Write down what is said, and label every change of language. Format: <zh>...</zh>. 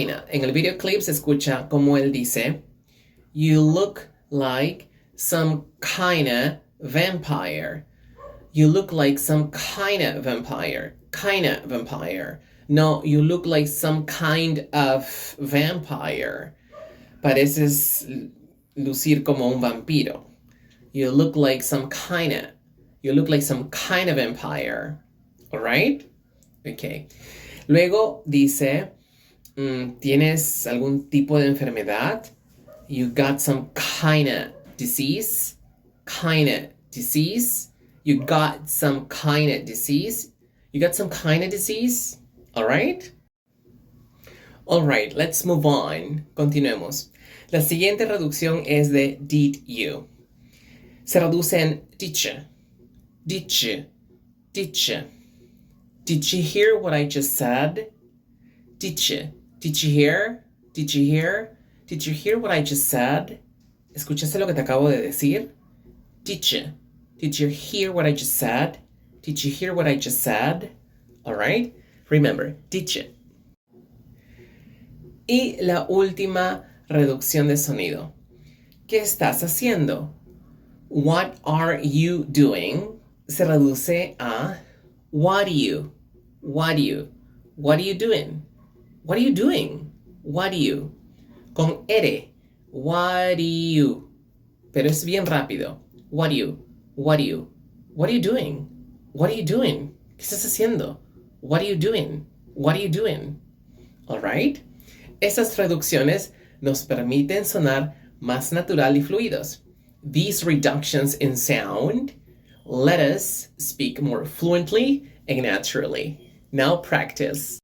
<es>En el videoclip se escucha como él dice,</es> <en>you look like some kinda vampire. You look like some kinda vampire. Kinda vampire. No, you look like some kind of vampire.</en> <es>Pareces lucir como un vampiro.</es> <en>You look like some kinda. You look like some kind of vampire. All right? Okay.</en> <es>Luego dice, ¿tienes algún tipo de enfermedad?</es> <en>You got some kinda disease. Kinda disease. You got some kinda disease. You got some kinda disease. All right? All right, let's move on.</en> <es>Continuemos. La siguiente reducción es de</es> <en>did you.</en> <es>Se reduce en</es> <en>did you. Did you? Did you? Did you hear what I just said? Did you? Did you hear? Did you hear? Did you hear what I just said?</en> <es>¿Escuchaste lo que te acabo de decir?</es> <en>Did you? Did you hear what I just said? Did you hear what I just said? All right? Remember, did you?</en> <es>Y la última reducción de sonido. ¿Qué estás haciendo?</es> <en>What are you doing?</en> <es>Se reduce a</es> <en>what are you? What are you? What are you doing? What are you doing? What are you?</en> <es>Con R.</es> <en>What are you?</en> <es>Pero es bien rápido.</es> <en>What are you? What are you? What are you doing? What are you doing?</en> <es>¿Qué estás haciendo?</es> <en>What are you doing? What are you doing? All right?</en> <es>Estas reducciones nos permiten sonar más natural y fluidos.</es> <en>These reductions in sound let us speak more fluently and naturally. Now practice.</en>